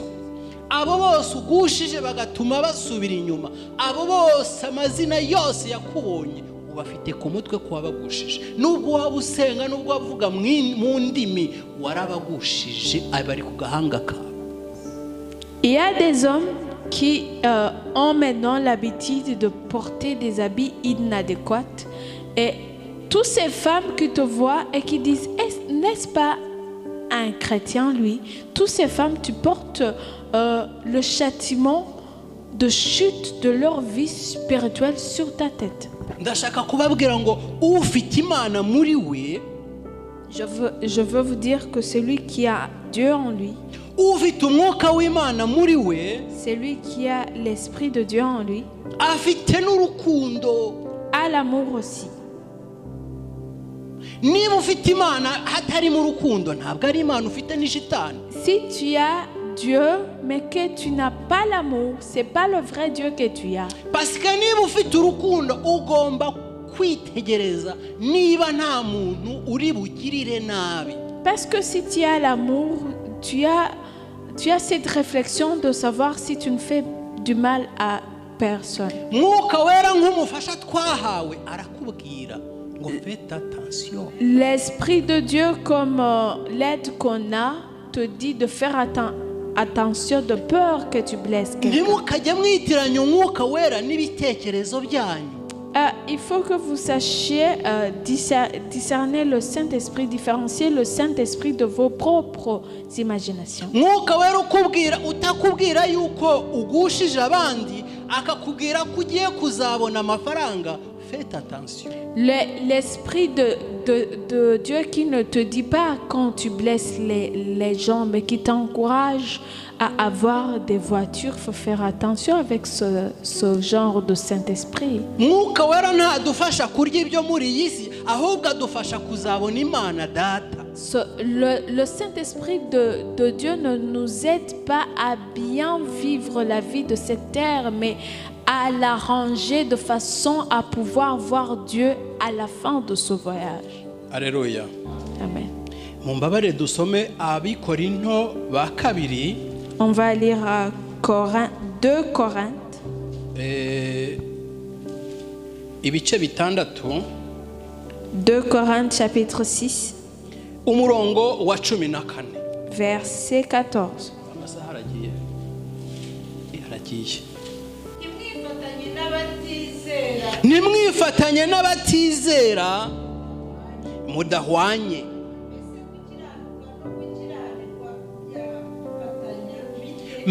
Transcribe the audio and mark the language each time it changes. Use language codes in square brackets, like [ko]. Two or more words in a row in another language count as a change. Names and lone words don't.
[rw] Abo bose ugushije bagatuma basubira inyuma. Abo bose amazina yose yakubonye ubafite ku mutwe ko wabagushije. Nubwo waba usenga, nubwo wavuga mu ndimi, warabagushije abari ku gahanga kawe. [fr] Il y a des hommes qui ont maintenant l'habitude de porter des habits inadéquats. Et toutes ces femmes qui te voient et qui disent, n'est-ce pas un chrétien lui? Toutes ces femmes, tu portes le châtiment de chute de leur vie spirituelle sur ta tête. [rw] Ndashaka kubabwira ngo ufite Imana muri we, [fr] je veux vous dire que celui qui a Dieu en lui, [rw] ufite umwuka w'Imana muri we, [fr] celui qui a l'esprit de Dieu en lui, [rw] afite n'urukundo, [fr] a l'amour aussi. [rw] Niba ufite Imana hatari mu rukundo, ntabwo ari Imana ufite, ni shitani. [fr] Si tu as Dieu mais que tu n'as pas l'amour, c'est pas le vrai Dieu que tu as. Parce que [rw] niba ufite urukundo ugomba kwitegereza niba nta muntu uri bugirire nabi. [fr] Parce que si tu as l'amour, tu as cette réflexion de savoir si tu ne fais du mal à personne. [rw] Mwuka wera nk'umufasha twahawe arakubwira ngo [fr] faites attention. L'esprit de Dieu comme l'aide qu'on a te dit de faire attention de peur que tu blesses quelqu'un. [rw] Ntimukajye mwitiranya umwuka wera n'ibitekerezo byanyu. [fr] Il faut que vous sachiez discerner le Saint-Esprit, différencier le Saint-Esprit de vos propres imaginations. [rw] Mwuka wera ukubwira utakubwira yuko ugushije abandi akakubwira ko ugiye kuzabona amafaranga. [fr] Faites attention. L'esprit de Dieu qui ne te dit pas quand tu blesses les gens, mais qui t'encourage à avoir des voitures, il faut faire attention avec ce genre de Saint-Esprit. [rw] Mwuka wera ntadufasha kurya ibyo muri iyi si, ahubwo adufasha kuzabona Imana Data. [fr] Le Saint-Esprit de Dieu ne nous aide pas à bien vivre la vie de cette terre, mais à l'arranger de façon à pouvoir voir Dieu à la fin de ce voyage. Alléluia. Amen. [rw] Mumbabare dusome Abikorinto ba kabiri. [fr] On va lire 2 Corinthes. [rw] Ibice bitandatu. [fr] 2 Corinthes chapitre 6. [rw] Umurongo wa 14. [fr] Verset 14. [rw] Amasaha aragiye. Nimwifatanye n'abatizera mudahwanye.